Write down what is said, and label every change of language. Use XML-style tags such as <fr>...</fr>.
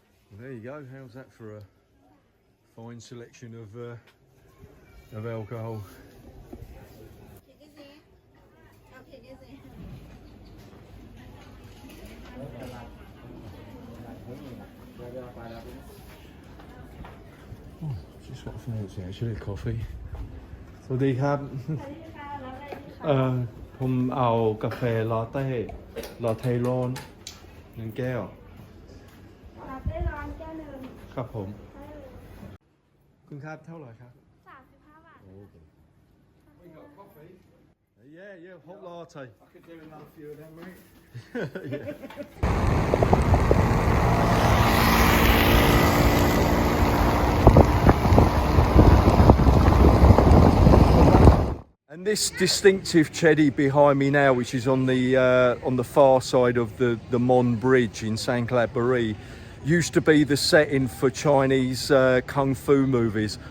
<en>Well, there you go. How's that for a fine selection of alcohol? Oh, just what I fancy actually, coffee.</en> <th>สวัสดีครับ ผมเอากาแฟลาเต้ร้อน1 แก้ว ลาเต้ร้อนแก้วนึง ครับผม คุณครับเท่าไหร่ครับ 35 บาท Okay.</th> <en>We got coffee. Yeah, hot latte. I could do another few of them, mate. And this distinctive chedi behind me now, which is on the far side of the Mon Bridge in Sangkhla Buri, used to be the setting for Chinese kung fu movies.</en>